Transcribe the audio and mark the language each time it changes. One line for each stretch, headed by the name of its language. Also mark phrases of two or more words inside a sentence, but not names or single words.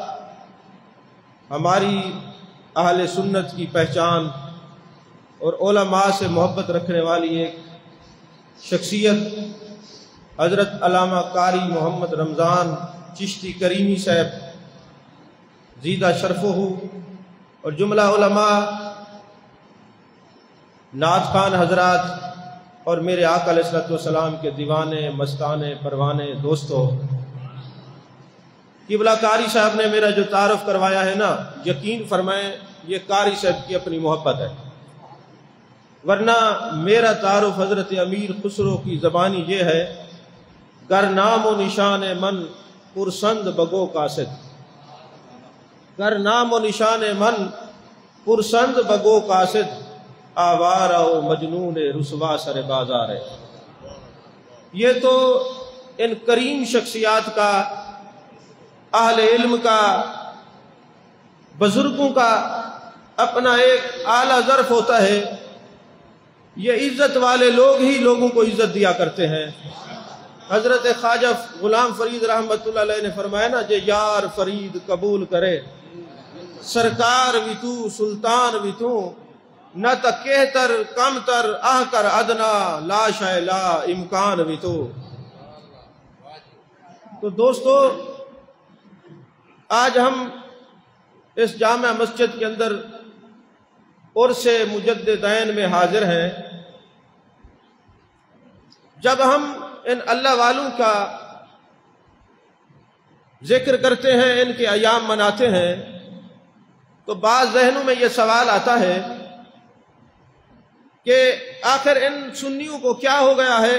Urdu: ہماری اہل سنت کی پہچان اور علماء سے محبت رکھنے والی ایک شخصیت حضرت علامہ قاری محمد رمضان چشتی کریمی صاحب زیدہ شرفہ، اور جملہ علماء، نعت خوان حضرات، اور میرے آقا علیہ الصلوۃ والسلام کے دیوانے، مستانے، پروانے، دوستو. قبلہ قاری صاحب نے میرا جو تعارف کروایا ہے نا، یقین فرمائیں یہ قاری صاحب کی اپنی محبت ہے، ورنہ میرا تعارف حضرت امیر خسرو کی زبانی یہ ہے:
Persian: گر نام و نشان من پرسند بگو قاصد، گر نام و نشان من پرسند بگو قاصد، آوارہ و مجنون رسوا سر بازار ہے.
Urdu: یہ تو ان کریم شخصیات کا، اہل علم کا، بزرگوں کا اپنا ایک اعلیٰ ظرف ہوتا ہے. یہ عزت والے لوگ ہی لوگوں کو عزت دیا کرتے ہیں. حضرت خواجہ غلام فرید رحمۃ اللہ علیہ نے فرمایا نا:
Saraiki: جے یار فرید قبول کرے، سرکار بھی تو، سلطان بھی تو، نہ تا کہتر کم تر آہ کر ادنا، لا شاء لا امکان بھی تو.
Urdu: تو دوستو، آج ہم اس جامع مسجد کے اندر عرس مجددین میں حاضر ہیں. جب ہم ان اللہ والوں کا ذکر کرتے ہیں، ان کے ایام مناتے ہیں، تو بعض ذہنوں میں یہ سوال آتا ہے کہ آخر ان سنیوں کو کیا ہو گیا ہے؟